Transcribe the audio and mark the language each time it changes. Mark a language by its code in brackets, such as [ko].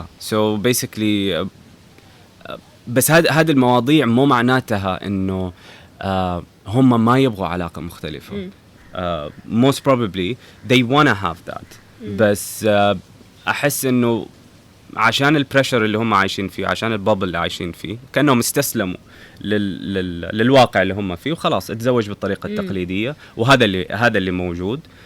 [en] so basically [ar] بس هذه المواضيع مو معناتها إنه هم ما يبغوا علاقة مختلفة. [en] most probably they wanna have that. [ar] بس أحس إنه عشان البريشر اللي هم عايشين فيه، عشان البابل اللي عايشين فيه، كأنهم استسلموا للواقع اللي هم فيه وخلاص اتزوج بالطريقة التقليدية، وهذا اللي موجود.